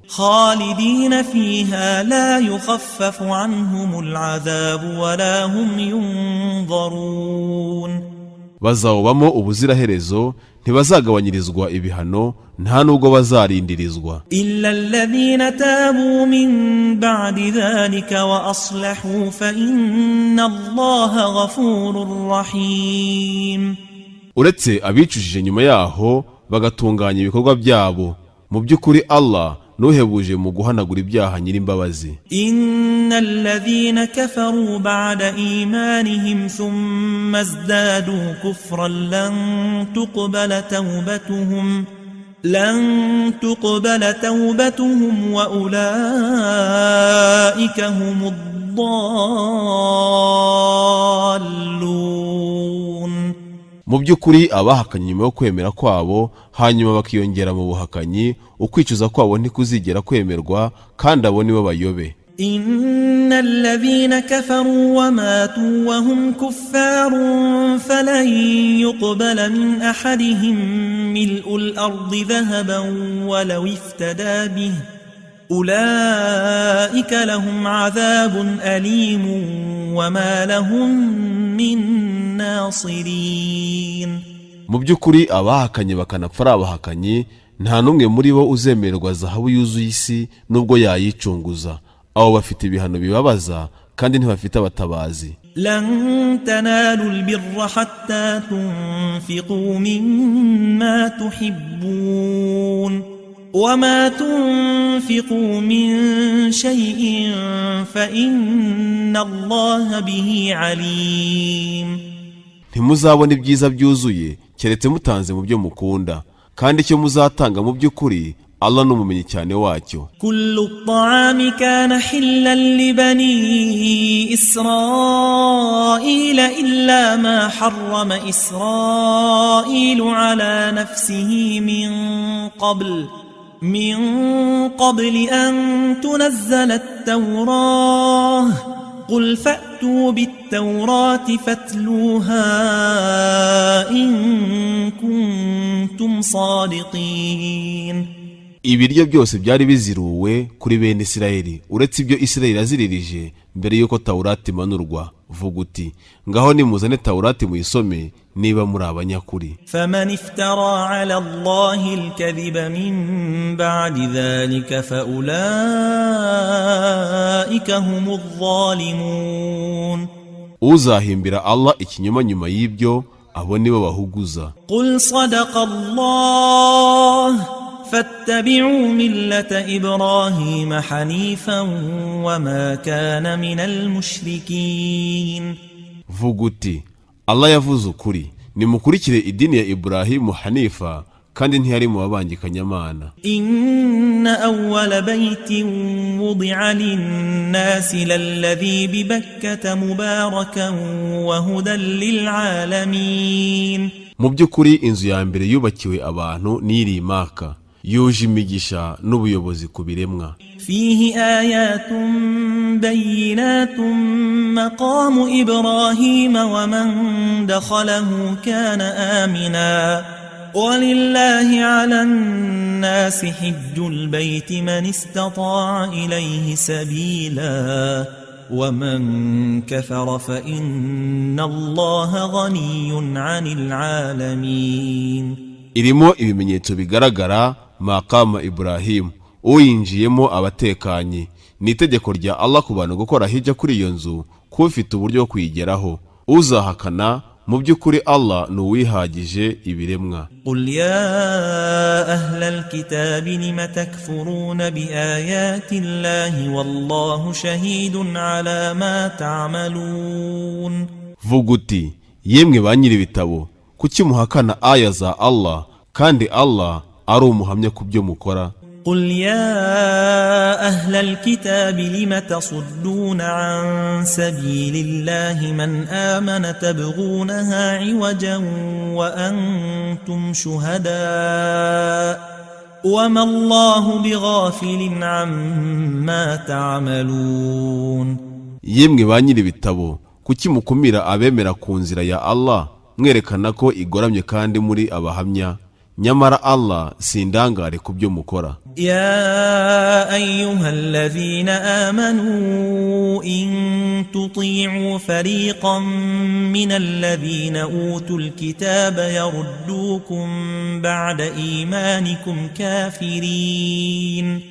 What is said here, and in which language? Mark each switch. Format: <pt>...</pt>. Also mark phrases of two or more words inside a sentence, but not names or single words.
<ar>خالدين فيها لا يخفف عنهم العذاب ولا هم ينظرون.</ar> <rw>Bazawubamo ubuziraherezo, ntibazagabanyirizwa ibihano, nta nubwo bazarindirizwa.</rw> <ar>إلا الذين تابوا من بعد ذلك وأصلحوا فإن الله غفور رحيم.</ar> <rw>Uretse abicujije nyuma yaho bagatunganya ibikorwa byabo, mu by'ukuri Allah nuhebuje mu guhanagura ibyaha nyir'imbabazi.</rw> <ar>إن الذين كفروا بعد إيمانهم ثم ازدادوا كفرا لن تقبل توبتهم وأولئك هم الضالون.</ar> <rw>Mu by'ukuri abahakanye nyuma yo kwemera kwabo hanyuma bakiyongera mu buhakanyi, ukwicuza kwabo ntikuzigera kwemerwa, kandi abo nibo bayobe.</rw> <ar>إن الذين كفروا وماتوا وهم كفار فلن يقبل من أحدهم ملء الأرض ذهبا ولو افتدى به أولئك لهم عذاب أليم وما لهم من ناصرين.</ar> <rw>Mu by'ukuri abahakanye bakanapfa ari abahakanye, nta n'umwe muri bo uzemererwa zahabu yuzuye isi nubwo yayicunguza. Abo bafite ibihano bibabaza, kandi ntibafite abatabazi.</rw> <ar>لن تنالوا البر حتى تنفقوا مما تحبون وما تنفقوا من شيء فإن الله به عليم.</ar> <rw>Ntimuzabona ibyiza byuzuye keretse mutanze mu byo mukunda, kandi icyo muzatanga mu by'ukuri Allah n'umumenyi cyane wacyo.</rw> <ar>كل الطعام كان حلا لبني إسرائيل إلا ما حرم إسرائيل على نفسه من قبل أن تنزل التوراة قل فأتوا بالتوراة فاتلوها إن كنتم صادقين.</ar> <rw>ibiryo byose byari biziruwe kuri bene Isirayeli uretse ibyo Isirayeli aziririje mbere yuko Taurati imanurwa. Vuga uti ngaho nimuzane Taurati muyisome niba muri abanyakuri.</rw> <ar>فمن افترى على الله الكذب من بعد ذلك فأولئك هم الظالمون.</ar> <rw>uzahimbira Allah ikinyoma nyuma y'ibyo abo nibo bahuguza.</rw> <ar>قل صدق الله فاتبعوا ملة إبراهيم حنيفا وما كان من المشركين.</ar> <rw>Vuga uti Allah yavuze ukuri, nimukurikire idini ya Ibrahimu Hanifa kandi ntiyari mu babangikanyamana.</rw> <ar>إن أول بيت وضع للناس للذي ببكة مباركا وهدى للعالمين.</ar> <rw>Mu by'ukuri inzu ya mbere yubakiwe abantu n'iri i Maka, yuje imigisha n'ubuyobozi ku biremwa.</rw> <ar>فيه آيات بينات مقام إبراهيم ومن دخله كان آمنا ولله على الناس حج البيت من استطاع إليه سبيلا ومن كفر فإن الله غني عن العالمين.</ar> <rw>irimo ibimenyetso bigaragara Maqama Ibrahim, uyinjiyemo abatekanye. Ni itegeko rya Allah ku bantu gukora hijja kuri iyo nzu ko ufite uburyo bwo kuyigeraho. Uzahakana mu by'ukuri Allah ni uwihagije ibiremwa.</rw> <ar>قل يا أهل الكتاب لم تكفرون بآيات الله والله شهيد على ما تعملون.</ar> <rw>Vuga uti yemwe ba nyiri ibitabo, kuki muhakana aya za Allah kandi Allah ari umuhamya ku byo mukora.</rw> <ar>قل يا أهل الكتاب لم تصدون عن سبيل الله من آمن تبغونها عوجا وأنتم شهداء وما الله بغافل عما تعملون.</ar> <rw>Yemwe ba nyiri ibitabo, kuki mukumira abemera ku nzira ya Allah mwerekana ko igoramye kandi muri abahamya, nyamara Allah sindangare ku byo mukora.</rw> <ar>يا أيها الذين آمنوا إن تطيعوا فريقا من الذين أوتوا الكتاب يردوكم بعد إيمانكم كافرين.</ar>